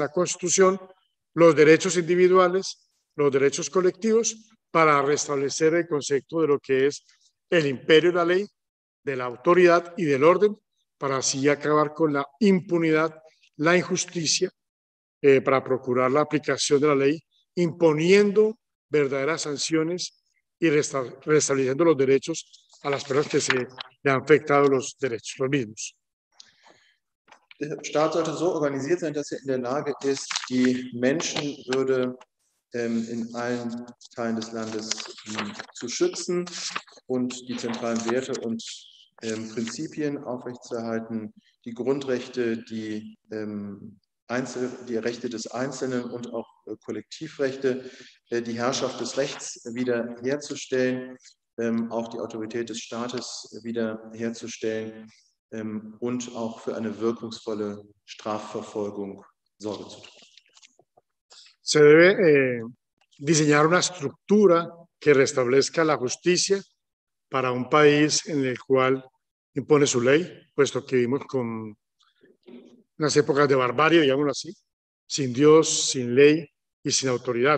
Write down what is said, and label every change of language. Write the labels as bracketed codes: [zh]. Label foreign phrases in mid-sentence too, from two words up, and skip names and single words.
[es] la Constitución, los derechos individuales, los derechos colectivos, para restablecer el concepto de lo que es el imperio de la ley, de la autoridad y del orden, para así acabar con la impunidad, la injusticia, para procurar la aplicación de la ley, imponiendo verdaderas sanciones y restableciendo los derechos a las personas que se le han afectado los derechos, los mismos. [de] Der Staat sollte so organisiert sein, dass er in der Lage ist, die Menschenwürde in allen Teilen des Landes zu schützen und die zentralen Werte und Prinzipien aufrechtzuerhalten, die Grundrechte, die Rechte des Einzelnen und auch Kollektivrechte, die Herrschaft des Rechts wiederherzustellen, auch die Autorität des Staates wiederherzustellen und auch für eine wirkungsvolle Strafverfolgung Sorge zu tragen. [es] Se debe diseñar una estructura que restablezca la justicia para un país en el cual impone su ley, puesto que vivimos con unas épocas de barbarie, digámoslo así, sin Dios, sin ley y sin autoridad.